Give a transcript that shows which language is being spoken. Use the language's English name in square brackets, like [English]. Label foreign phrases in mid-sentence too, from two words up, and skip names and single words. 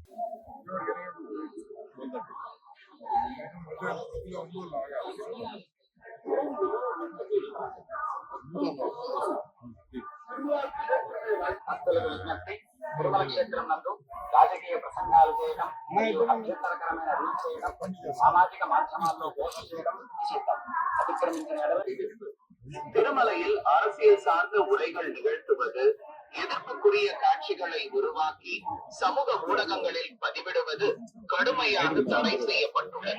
[Telugu] తిరుమల క్షేత్రం నందు రాజకీయ ప్రసంగాలు చేయడం, అభ్యంతరకరమైన రీల్స్ చేయడం, సామాజిక మాధ్యమాల్లో పోస్ట్ చేయడం நிஷேதம். [Tamil] அதிக்கிரமித்த நடவடிக்கை. திருமலையில் அரசியல் சார்ந்த உரைகள் நிகழ்த்துவது, எதிர்ப்புக்குரிய காட்சிகளை உருவாக்கி சமூக ஊடகங்களில் பதிவிடுவது கடுமையாக தடை செய்யப்பட்டுள்ளது.